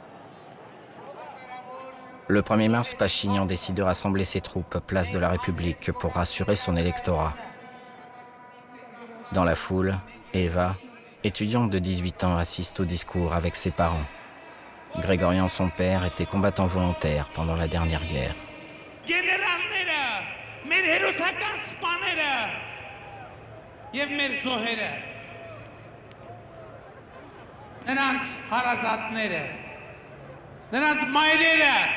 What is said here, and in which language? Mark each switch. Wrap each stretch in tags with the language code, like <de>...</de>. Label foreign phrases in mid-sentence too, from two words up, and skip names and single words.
<fr>Le 1er mars, Pachinian décide de rassembler ses troupes place de la République pour rassurer son électorat. Dans la foule, Eva, étudiante de 18 ans, assiste au discours avec ses parents. Grégorian, son père, était combattant volontaire pendant la dernière guerre.</fr> <hy>մեր հերոսական սպաները եւ մեր զոհերը նրանց հարազատները նրանց մայրերը</hy>